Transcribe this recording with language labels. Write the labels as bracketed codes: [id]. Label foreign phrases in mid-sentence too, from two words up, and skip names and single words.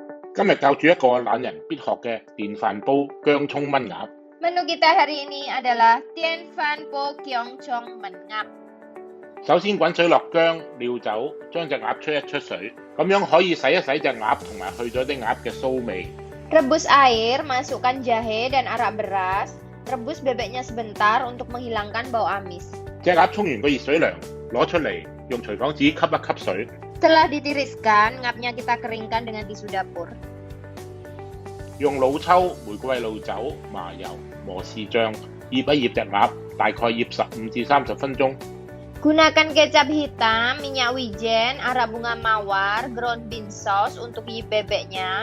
[yue] 今日教住一個懶人必學嘅電飯煲薑葱炆鴨。 [id] Menu kita hari ini adalah Tien Phan Po Keong Chong Menngap。 [yue] 首先滾水落薑、料酒，將隻鴨出一出水，咁樣可以洗一洗隻鴨同埋去咗啲鴨嘅騷味。 [id] Rebus air, masukkan jahe dan arak beras. Rebus bebeknya sebentar untuk menghilangkan bau amis. [yue] 隻鴨沖完個熱水涼，攞出嚟，用廚房紙吸一吸水。 [id] Setelah ditiriskan, ngapnya kita keringkan dengan tisu dapur. [yue] 用老抽、玫瑰露酒、麻油、磨豉醬醃一醃隻鴨，大概醃15至30分鐘。 [id] Gunakan kecap hitam, minyak wijen, arak bunga mawar, [en] ground bean sauce [id] untuk yip bebeknya.